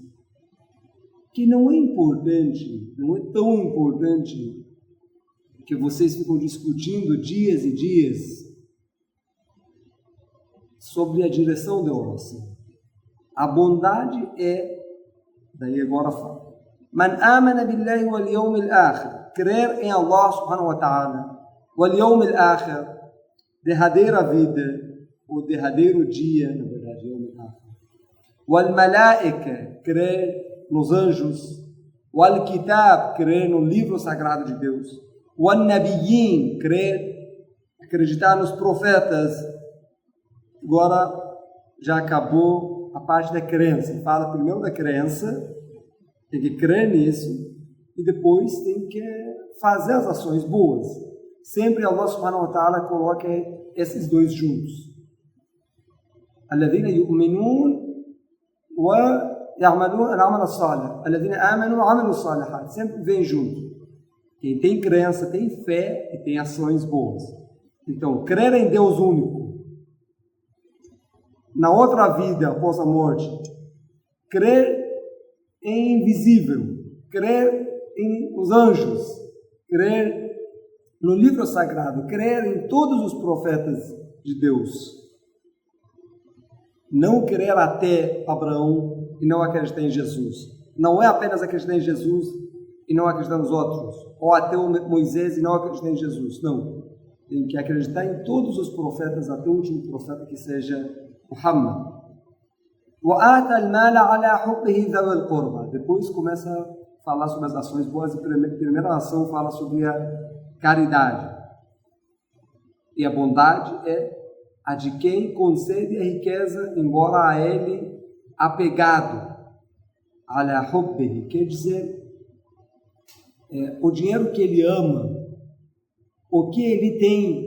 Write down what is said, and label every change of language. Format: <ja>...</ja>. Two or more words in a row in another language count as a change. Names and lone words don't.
<pt>Que não é importante, não é tão importante que vocês ficam discutindo dias e dias sobre a direção da oração. A bondade daí agora fala,</pt> <ar>من آمن بالله واليوم الآخر,</ar> <pt>crer em Allah</pt> <ar>سبحانه وتعالى، واليوم الآخر,</ar> <pt>derradeira vida, o derradeiro dia, na verdade,</pt> <ar>يوم الآخر، والملائكة,</ar> <pt>crer nos anjos, o Al-Kitab, crer no livro sagrado de Deus, o An-Nabiyyin, acreditar nos profetas. Agora já acabou a parte da crença. Fala primeiro da crença, tem que crer nisso, e depois tem que fazer as ações boas. Sempre Allah</pt> <ar>سبحانه وتعالى</ar> <pt>coloca esses dois juntos.</pt> <ar>الذين يؤمنون و يعملون العمل الصالح الذين آمنوا وعملوا الصالحات,</ar> <pt>sempre vem junto. Quem tem crença, tem fé e tem ações boas. Então, crer em Deus único, na outra vida após a morte, crer em invisível, crer em os anjos, crer no livro sagrado, crer em todos os profetas de Deus. Não crer até Abraão e não acreditar em Jesus. Não é apenas acreditar em Jesus e não acreditar nos outros, ou até Moisés e não acreditar em Jesus. Não. Tem que acreditar em todos os profetas, até o último profeta que seja Muhammad.</pt> <ar>وَآتَى الْمَالَ عَلَى حُبِّهِ ذَوِي الْقُرْبَى.</ar> <pt>Depois começa a falar sobre as ações boas, e a primeira ação fala sobre a caridade. E a bondade é a de quem concede a riqueza, embora a ele apegado,</pt> <ar>على حبه,</ar> <pt>quer dizer, o dinheiro que ele ama, o que ele tem</pt>